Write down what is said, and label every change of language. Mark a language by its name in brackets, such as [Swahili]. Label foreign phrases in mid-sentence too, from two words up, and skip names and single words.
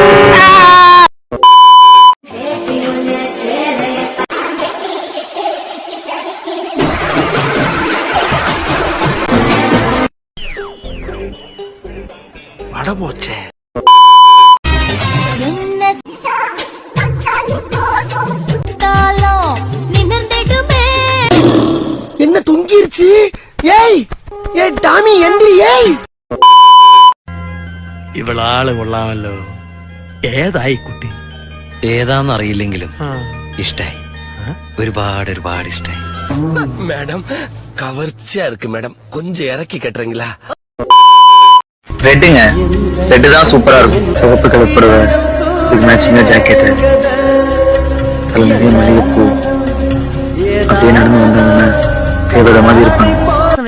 [Tamil] பட போச்சே. என்ன தொங்கிருச்சு? ஏய் ஏய் டாமி எந்திரி. ஏய் [Malayalam] ഇവളാള് കൊള്ളാമല്ലോ. ഏതായി കുട്ടി? ഏതാന്ന് അറിയില്ലെങ്കിലും ഇഷ്ടായി. ഒരുപാട് ഒരുപാട് ഇഷ്ടായി. [Tamil] மேடம் கவர்ச்சியா இருக்கு மேடம், கொஞ்சம் இறக்கி கட்டுறீங்களா? ரெட்டுங்க, ரெட்டு தான் சூப்பரா இருக்கும். சிவப்பு கலர் புடவை, இதுக்கு மேட்சிங்கா ஜாக்கெட்டு, அதில் நிறைய மல்லிகைப்பூ, அப்படியே நடந்து வந்தாங்கன்னா தேவத மாதிரி இருப்பாங்க.